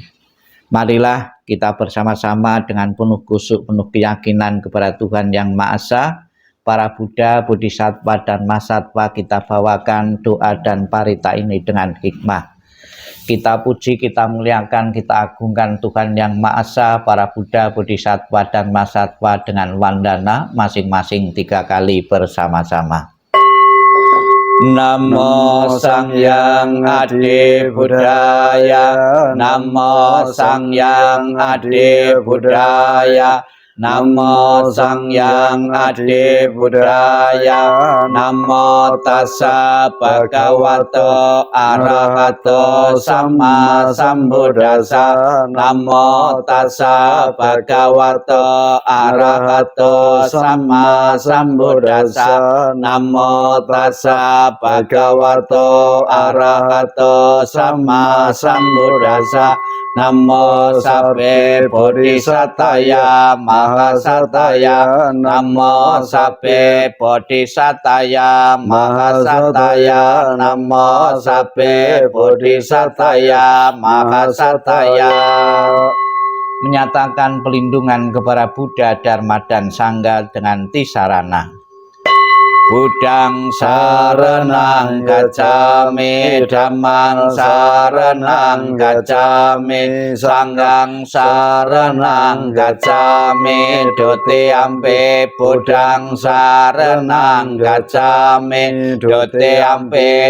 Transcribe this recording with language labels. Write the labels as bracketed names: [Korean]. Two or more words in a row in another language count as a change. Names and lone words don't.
[Indonesian] Marilah kita bersama-sama dengan penuh khusyuk, penuh keyakinan kepada Tuhan Yang Maha Esa, para Buddha, Bodhisattva, dan Mahasatwa, kita bawakan doa dan parita ini dengan hikmah. Kita puji, kita muliakan, kita agungkan Tuhan Yang Maha Esa, para Buddha, Bodhisattva, dan Mahasatwa dengan wandana masing-masing 3 kali bersama-sama. [Pali] Namo Sang Hyang Adibudaya, Namo Sang Hyang Adibudaya, Namo Sang Hyang Adibudaya, Namo Tassa Bhagavato Arahato Sama Sambuddhassa, Namo Tassa Bhagavato Arahato Sama Sambuddhassa, Namo Tassa Bhagavato Arahato Sama Sambuddhassa, Namo Sabbe Bodhisataya Mahasataya, Namo Sabbe Bodhisataya Mahasataya, Namo Sabbe Bodhisataya Mahasataya. [Indonesian] Menyatakan pelindungan kepada Buddha, Dharma, dan Sangha dengan tisarana. [Pali] Buddhang saranang gacchami, Dhammang saranang gacchami, Sanghang saranang gacchami, Dutiyampi Buddhang saranang gacchami, Dutiyampi